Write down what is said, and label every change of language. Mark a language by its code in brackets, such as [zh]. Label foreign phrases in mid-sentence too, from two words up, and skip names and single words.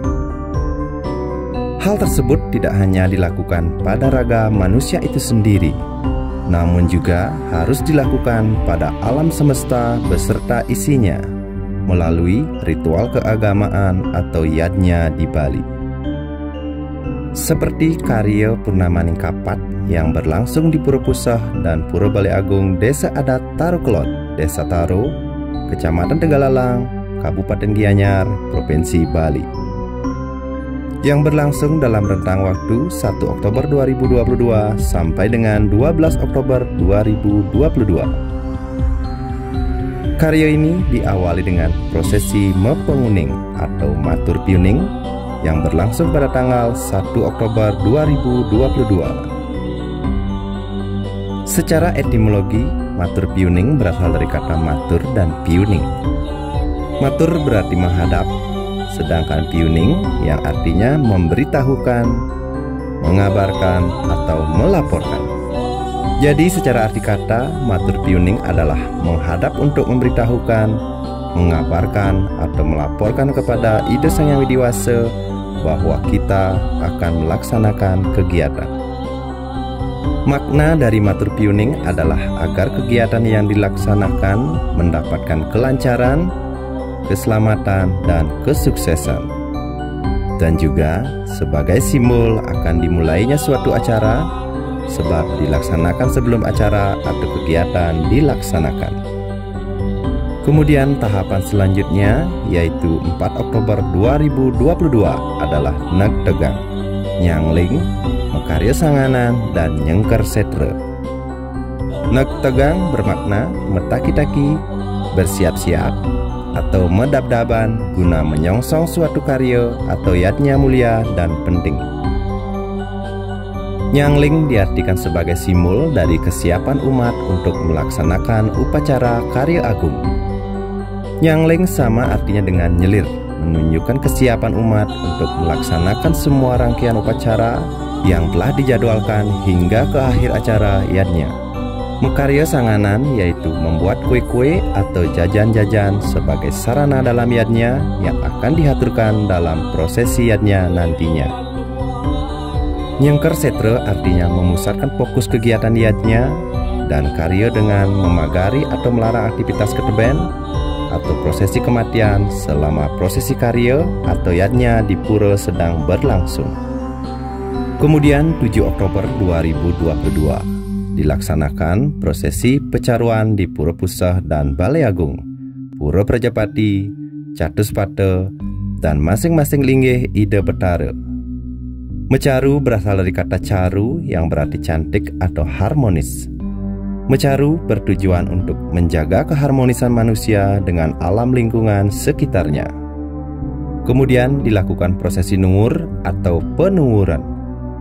[id] Hal tersebut tidak hanya dilakukan pada raga manusia itu sendiri, namun juga harus dilakukan pada alam semesta beserta isinya, melalui ritual keagamaan atau yadnya di Bali. Seperti karya Purnamaning Kapat yang berlangsung di Pura Pusah dan Pura Balai Agung Desa Adat Taro Kelot, Desa Taro, Kecamatan Tegalalang, Kabupaten Gianyar, Provinsi Bali, yang berlangsung dalam rentang waktu 1 Oktober 2022 sampai dengan 12 Oktober 2022. Karya ini diawali dengan prosesi Mepenguning atau Matur Piuning yang berlangsung pada tanggal 1 Oktober 2022. Secara etimologi, Matur Piuning berasal dari kata matur dan piuning. Matur berarti menghadap, sedangkan piuning yang artinya memberitahukan, mengabarkan, atau melaporkan. Jadi secara arti kata, matur piuning adalah menghadap untuk memberitahukan, mengabarkan, atau melaporkan kepada Ida Sang Yang Widiwasa bahwa kita akan melaksanakan kegiatan. Makna dari matur piuning adalah agar kegiatan yang dilaksanakan mendapatkan kelancaran, keselamatan, dan kesuksesan. Dan juga sebagai simbol akan dimulainya suatu acara, sebab dilaksanakan sebelum acara atau kegiatan dilaksanakan. Kemudian tahapan selanjutnya yaitu 4 Oktober 2022 adalah Neg Tegang, Nyangling, Mekarya Sanganan, dan Nyengker Setre. Neg Tegang bermakna metaki-taki, bersiap-siap, atau medab-daban guna menyongsong suatu karya atau yadnya mulia dan penting. Nyangling diartikan sebagai simbol dari kesiapan umat untuk melaksanakan upacara karya agung. Nyangling sama artinya dengan nyelir, menunjukkan kesiapan umat untuk melaksanakan semua rangkaian upacara yang telah dijadwalkan hingga ke akhir acara yadnya. Mekarya Sanganan yaitu membuat kue-kue atau jajan-jajan sebagai sarana dalam yadnya yang akan dihaturkan dalam prosesi yadnya nantinya. Nyengker Setre artinya memusatkan fokus kegiatan yadnya dan karya dengan memagari atau melarang aktivitas keteben atau prosesi kematian selama prosesi karya atau yadnya di pura sedang berlangsung. Kemudian 7 Oktober 2022 dilaksanakan prosesi pecaruan di Pura Pusah dan Balai Agung, Pura Prajapati, Catuspate, dan masing-masing linggih Ida Betara. Mecaru berasal dari kata caru yang berarti cantik atau harmonis. Mecaru bertujuan untuk menjaga keharmonisan manusia dengan alam lingkungan sekitarnya. Kemudian dilakukan prosesi nungur atau penunguran.